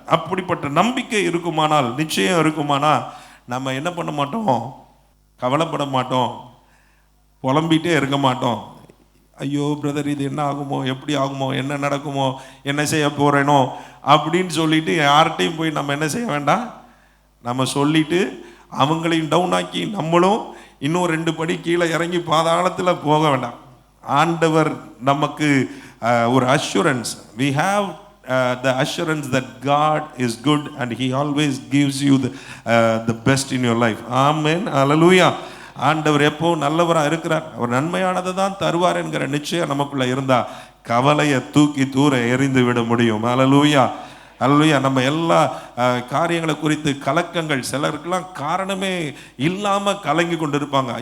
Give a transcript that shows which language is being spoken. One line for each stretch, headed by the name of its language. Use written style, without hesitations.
Tamil: அப்படிப்பட்ட நம்பிக்கை இருக்குமானால், நிச்சயம் இருக்குமானால், நம்ம என்ன பண்ண மாட்டோம், கவலைப்பட மாட்டோம், புலம்பிகிட்டே இருக்க மாட்டோம். ஐயோ பிரதர், இது என்ன ஆகுமோ, எப்படி ஆகுமோ, என்ன நடக்குமோ, என்ன செய்ய போகிறேனோ அப்படின்னு சொல்லிட்டு யார்கிட்டையும் போய் நம்ம என்ன செய்ய வேண்டாம், நம்ம சொல்லிட்டு அவங்களையும் டவுன் ஆக்கி நம்மளும் இன்னும் 2 படி கீழே இறங்கி பாதாளத்தில் போக வேண்டாம். ஆண்டவர் நமக்கு ஒரு assurance,
English: we have the assurance that God is good and he always gives you the best in your life. Amen. Hallelujah.
Tamil: ஆண்டவர் எப்போ நல்லவராக இருக்கிறார், அவர் நன்மையானதை தான் தருவார் என்கிற நிச்சயம் நமக்குள்ள இருந்தா கவலையை தூக்கி தூர எறிந்து விட முடியும். ஹல்லேலூயா, ஹல்லேலூயா. நம்ம எல்லா காரியங்களை குறித்து கலக்கங்கள், சிலருக்கெல்லாம் காரணமே இல்லாமல் கலங்கி கொண்டு இருப்பாங்க.